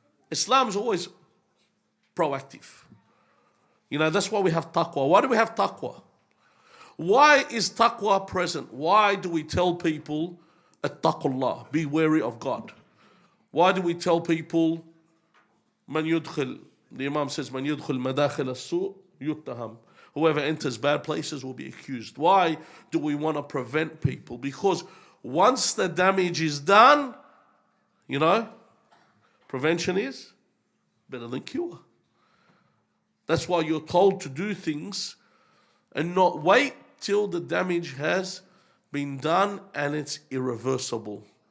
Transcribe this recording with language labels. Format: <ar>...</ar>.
<en>Islam's always proactive. That's why we have taqwa. Why do we have taqwa? Why is taqwa present? Why do we tell people, attaqullah, be wary of God? Why do we tell people,</en> <ar>من يدخل,</ar> <en>the Imam says,</en> <ar>من يدخل مداخل السوء يتهم.</ar> <en>Whoever enters bad places will be accused. Why do we want to prevent people? Because once the damage is done, you know, prevention is better than cure. That's why you're told to do things and not wait till the damage has been done and it's irreversible.</en>